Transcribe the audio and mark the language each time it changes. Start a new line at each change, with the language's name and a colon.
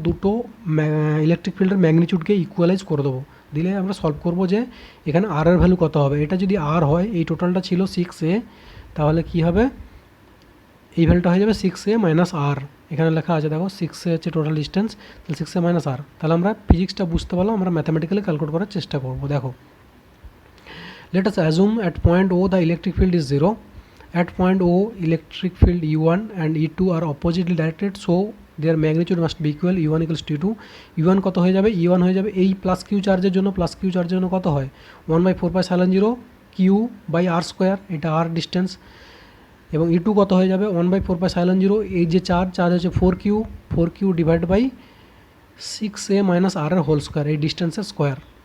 Bangla: দুটো ইলেকট্রিক ফিল্ডের ম্যাগনিটিউডকে ইকুয়ালাইজ করে দেবো, দিলে আমরা সলভ করব যে এখানে আর এর ভ্যালু কত হবে। এটা যদি আর হয়, এই টোটালটা ছিল 6a, তাহলে কি হবে? এই ভ্যালুটা হয়ে যাবে 6a মাইনাস আর। এখানে লেখা আছে দেখো 6a হচ্ছে টোটাল ডিস্টেন্স, তাহলে 6a মাইনাস আর। তাহলে আমরা ফিজিক্সটা বুঝতে পারলাম, আমরা ম্যাথামেটিক্যালি ক্যালকুলেট করার চেষ্টা করব। দেখো,
English: let us assume at point O the electric field is 0. At point O electric field E1 and E2 are oppositely directed, so their magnitude must be equal. E1 equals to E2.
Bangla: E1 কত হয়ে যাবে? E1 হয়ে যাবে এই plus Q চার্জের জন্য, plus Q চার্জের জন্য কত হয়? 1/4π0 কিউ বাই আর স্কোয়ার, এটা আর ডিস্টেন্স। এবং E2 কত হয়ে যাবে? 1/4π0, এই যে চার্জ হচ্ছে 4q divide by 6a minus আর এর হোল স্কোয়ার, এই ডিস্টেন্সের স্কোয়ার।